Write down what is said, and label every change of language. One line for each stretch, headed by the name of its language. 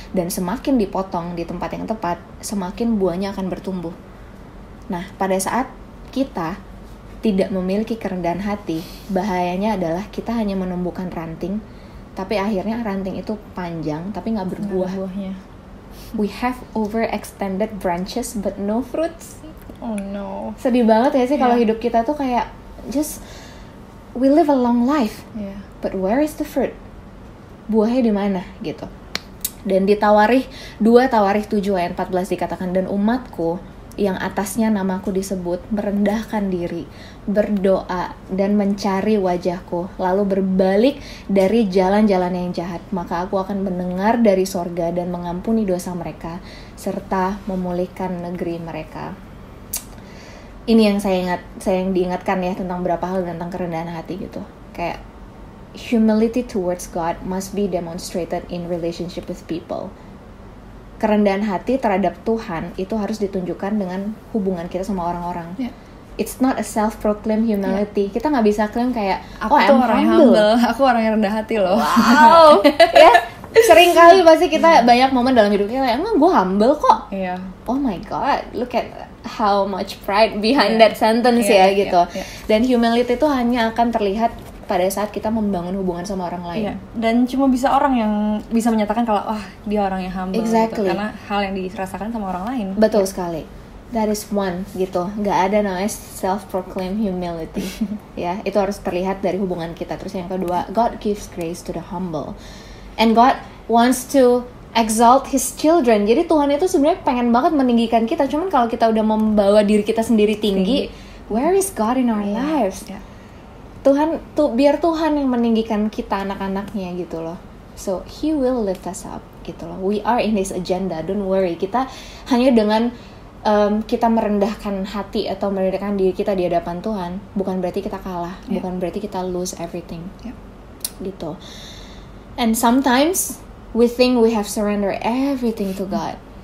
Indonesian: Dan semakin dipotong di tempat yang tepat, semakin buahnya akan bertumbuh. Nah, pada saat kita tidak memiliki kerendahan hati, bahayanya adalah kita hanya menumbuhkan ranting, tapi akhirnya ranting itu panjang tapi nggak berbuah.
English: We have overextended branches but no fruits. Oh no.
Indonesian: Sedih banget ya sih kalau hidup kita tuh kayak
English: just we live a long life, but where is the fruit?
Indonesian: Buahnya di mana gitu. Dan di Tawarikh 2 Tawarikh 7 ayat 14 dikatakan, dan umatku yang atasnya namaku disebut merendahkan diri, berdoa dan mencari wajahku, lalu berbalik dari jalan-jalan yang jahat, maka aku akan mendengar dari sorga dan mengampuni dosa mereka serta memulihkan negeri mereka. Ini yang saya diingatkan ya tentang beberapa hal tentang kerendahan hati gitu.
English: Kayak humility towards God must be demonstrated in relationship with people.
Indonesian: Kerendahan hati terhadap Tuhan itu harus ditunjukkan dengan hubungan kita sama orang-orang.
English: It's not a self-proclaimed humility.
Indonesian: Kita nggak bisa klaim kayak, aku tuh orang humble, aku orang yang rendah hati loh. Wow, ya sering kali pasti kita banyak momen dalam hidup kita kayak, emang gue humble kok.
English: Oh my God, look at how much pride behind that sentence gitu.
Indonesian: Dan humility itu hanya akan terlihat pada saat kita membangun hubungan sama orang lain. Dan cuma bisa orang yang bisa menyatakan kalau dia orang yang humble.
English: Exactly.
Indonesian: Gitu. Karena hal yang dirasakan sama orang lain. Betul sekali.
English: That is one
Indonesian: gitu. Nggak ada namanya self-proclaimed humility. Ya, itu harus terlihat dari hubungan kita. Terus yang kedua,
English: God gives grace to the humble. And God wants to exalt His children.
Indonesian: Jadi Tuhan itu sebenarnya pengen banget meninggikan kita. Cuman kalau kita udah membawa diri kita sendiri tinggi,
English: where is God in our lives?
Indonesian: Biar Tuhan yang meninggikan kita anak-anaknya gitu loh.
English: So He will lift us up
Indonesian: gitu loh.
English: We are in His agenda, don't worry.
Indonesian: Kita hanya dengan kita merendahkan hati atau merendahkan diri kita di hadapan Tuhan, bukan berarti kita kalah, bukan berarti kita
English: lose everything
Indonesian: gitu.
English: And sometimes we think we have surrendered everything to God.